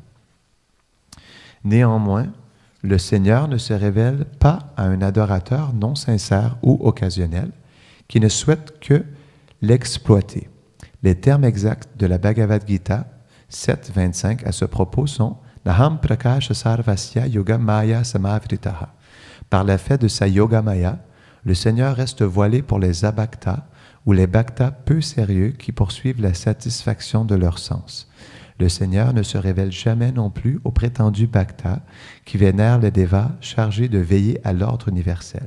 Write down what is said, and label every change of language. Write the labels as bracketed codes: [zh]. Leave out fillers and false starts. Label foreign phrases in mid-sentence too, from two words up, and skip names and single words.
[fr] Néanmoins, le Seigneur ne se révèle pas à un adorateur non sincère ou occasionnel qui ne souhaite que l'exploiter. Les termes exacts de la Bhagavad Gita 7.25 à ce propos sont « [sa] नाहं प्रकाशः सर्वस्य योग माया समावृतः ». [fr] Par l'effet de sa [sa] योग माया, [fr] le Seigneur reste voilé pour les abhaktas ou les bhaktas peu sérieux qui poursuivent la satisfaction de leurs sens. Le Seigneur ne se révèle jamais non plus aux prétendus bhaktas qui vénèrent les devas chargés de veiller à l'ordre universel.